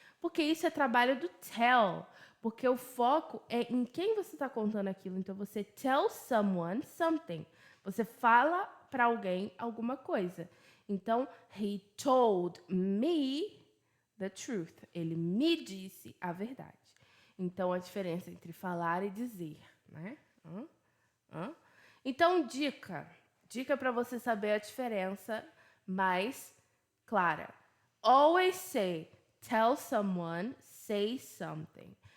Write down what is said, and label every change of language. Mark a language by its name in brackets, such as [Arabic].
[Portuguese] Porque isso é trabalho do tell. Porque o foco é em quem você está contando aquilo. Então, você [English] tell someone something. [Portuguese] Você fala para alguém alguma coisa. [English] Então, he told me the truth. [Portuguese] Ele me disse a verdade. Então, a diferença entre falar e dizer, né? Então, dica para você saber a diferença mais clara. [English] Always say, tell someone, say something.